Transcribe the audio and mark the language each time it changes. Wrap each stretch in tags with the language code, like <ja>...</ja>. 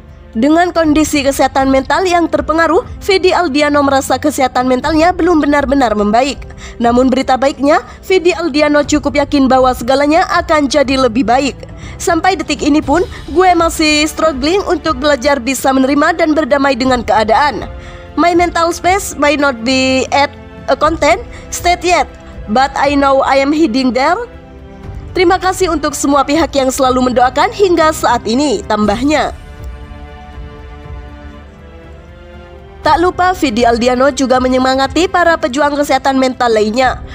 <id>Dengan kondisi kesehatan mental yang terpengaruh, Vidi Aldiano merasa kesehatan mentalnya belum benar-benar membaik. Namun berita baiknya, Vidi Aldiano cukup yakin bahwa segalanya akan jadi lebih baik. Sampai detik ini pun, gue masih struggling untuk belajar bisa menerima dan berdamai dengan keadaan.</id> <en>My mental space might not be at a content state yet, but I know I am heading there.</en> <id>Terima kasih untuk semua pihak yang selalu mendoakan hingga saat ini, tambahnya. Tak lupa Vidi Aldiano juga menyemangati para pejuang kesehatan mental lainnya.</id>